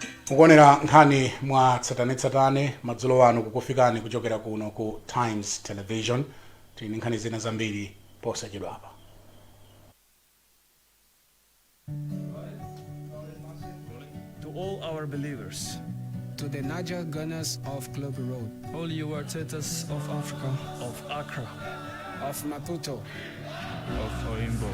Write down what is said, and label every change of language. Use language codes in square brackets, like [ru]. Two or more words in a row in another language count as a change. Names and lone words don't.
[ny] mukuonera nkhani mwa tsatanetsatane madzulo ano kukufikani kuchokera kuno ku Times Television. Tini nkhani zina zambiri posachedwapa. [en] To all our believers, to the Niger Gunners of Globe Road, all you Artetas of Africa, of Accra, of Maputo, of Oimbo,